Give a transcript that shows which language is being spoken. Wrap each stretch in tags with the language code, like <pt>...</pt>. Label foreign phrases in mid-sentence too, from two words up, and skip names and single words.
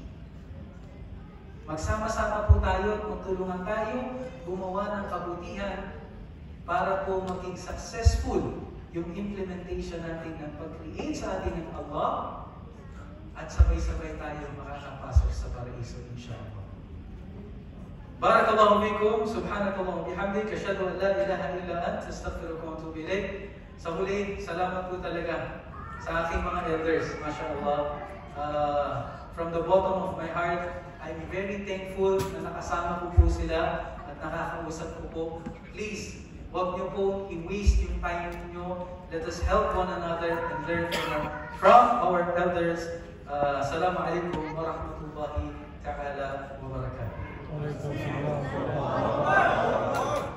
<tl>Magsama-sama po tayo at magtulungan tayo gumawa ng kabutihan para po maging successful yung implementation natin ng pag-create sa atin ng Allah at sabay-sabay tayo makakapasok sa paraiso, inshallah.</tl> <ar>بارك الله فيكم، سبحانك اللهم، بحمدك، أشهد أن لا إله إلا أنت، أستغفرك وأتوب إليك.</ar> <tl>Sa huli, salamat po talaga sa aking mga elders, mashallah.</tl> <en>From the bottom of my heart, I'm very thankful</en> <tl>na nakasama ko po sila at nakakausap ko po. Please, huwag niyo po i-waste yung time niyo.</tl> <en>Let us help one another and learn from our elders.</en> <ar>السلام عليكم ورحمة الله تعالى وبركاته.</ar>